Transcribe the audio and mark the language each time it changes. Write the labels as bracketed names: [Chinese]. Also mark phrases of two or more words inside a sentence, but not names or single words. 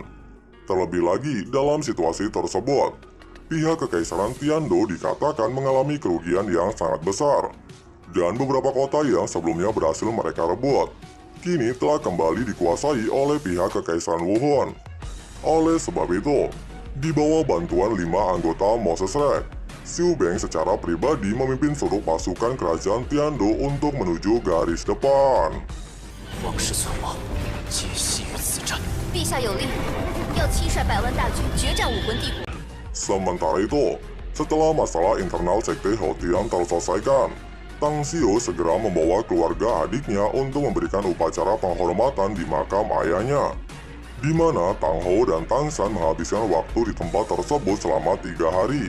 [Indonesian] Terlebih lagi, dalam situasi tersebut, pihak Kekaisaran Tiando dikatakan mengalami kerugian yang sangat besar, dan beberapa kota yang sebelumnya berhasil mereka rebut, kini telah kembali dikuasai oleh pihak Kekaisaran Wuhan. Oleh sebab itu, di bawah bantuan 5 anggota Moses Rex, Xiu Beng secara pribadi memimpin seluruh pasukan kerajaan Tiando untuk menuju garis depan. [Chinese] 王室存亡，皆系于此战。陛下有令，要亲率100万大军决战武魂帝国。 [Indonesian] Sementara itu, setelah masalah internal sekte Houtian terselesaikan, Tang Xiu segera membawa keluarga adiknya untuk memberikan upacara penghormatan di makam ayahnya, di mana Tang Hou dan Tang San menghabiskan waktu di tempat tersebut selama 3 hari.